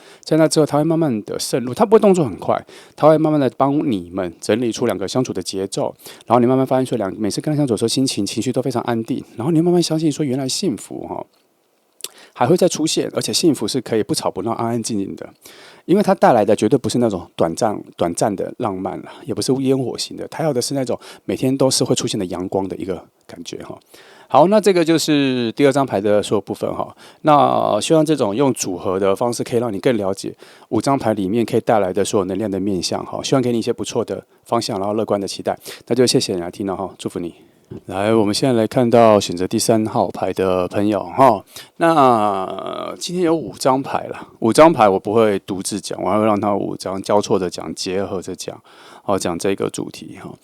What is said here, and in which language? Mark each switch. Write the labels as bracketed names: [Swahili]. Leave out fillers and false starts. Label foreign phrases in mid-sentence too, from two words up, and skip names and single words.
[Chinese] 在那之後，他會慢慢的滲入，他不會動作很快，他會慢慢的幫你們整理出兩個相處的節奏。然後你慢慢發現說，每次跟他相處的時候，情緒都非常安定。然後你慢慢相信說，原來幸福還會再出現，而且幸福是可以不吵不鬧、安安靜靜的。因為它帶來的絕對不是那種短暫的浪漫，也不是煙火型的，它要的是那種每天都是會出現的陽光的一個感覺哈。好，那這個就是第2張牌的所有部分哈。那希望這種用組合的方式，可以讓你更了解5張牌裡面可以帶來的所有能量的面向哈。希望給你一些不錯的方向，然後樂觀的期待。那就謝謝你來聽了哈，祝福你。來，我們現在來看到選擇第3號牌的朋友哈。那今天有5張牌了，5張牌我不會獨自講，我還會讓他5張交錯的講，結合着講，講這個主題哈。